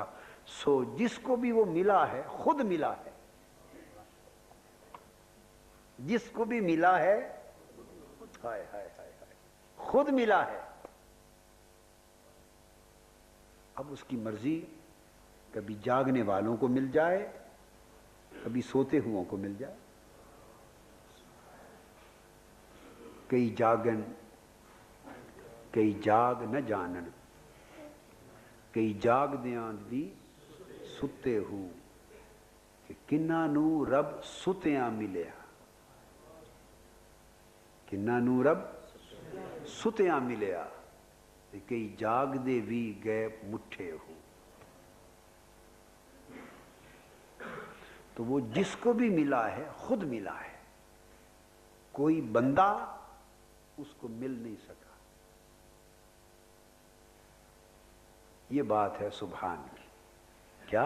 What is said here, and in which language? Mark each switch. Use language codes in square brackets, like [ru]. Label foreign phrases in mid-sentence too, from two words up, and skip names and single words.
[ur] سو جس کو بھی وہ ملا ہے خود ملا ہے، جس کو بھی ملا ہے ہائے ہائے ہائے ہائے خود ملا ہے۔ اب اس کی مرضی، کبھی جاگنے والوں کو مل جائے، کبھی سوتے ہوں کو مل جائے۔ [pa] کئی جاگن کئی جاگ نہ جانن، کئی جاگ دیاں دی ستے ہو، کہ کنہ نو رب ستیاں ملیا، کنہ نو رب ستیاں ملیا، کہ کئی جاگ دے بھی گئے مٹھے ہو۔ [ur] تو وہ جس کو بھی ملا ہے خود ملا ہے، کوئی بندہ اس کو مل نہیں سکا۔ یہ بات ہے سبحان کی، کیا؟